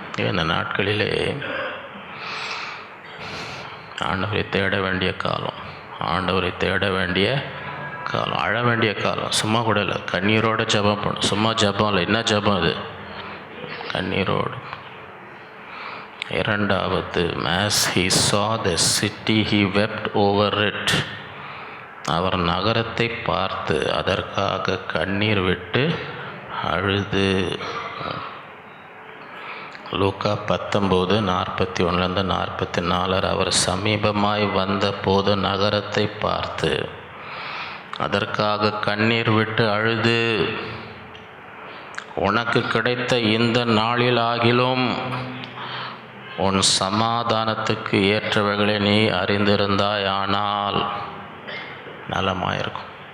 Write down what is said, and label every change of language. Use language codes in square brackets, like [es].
[ta] இந்த நாட்களிலே ஆண்டவரை தேட வேண்டிய காலம், ஆண்டவரை தேட வேண்டிய காலம், அழ வேண்டிய காலம். சும்மா கூட இல்லை, கண்ணீரோடு ஜெபம் பண்ணும். சும்மா ஜெபம் இல்லை, என்ன ஜெபம் இது? கண்ணீரோடு. இரண்டாவது, [en] as he saw the city he wept over it. [ta] அவர் நகரத்தை பார்த்து அதற்காக கண்ணீர் விட்டு அழுது. லூக்கா 19:41-44. அவர் சமீபமாய் வந்த போது நகரத்தை பார்த்து அதற்காக கண்ணீர் விட்டு அழுது, உனக்கு கிடைத்த இந்த நாளில் ஆகிலும் உன் சமாதானத்துக்கு ஏற்றவைகளை நீ அறிந்திருந்தாயானால் நலமாயிருக்கும்.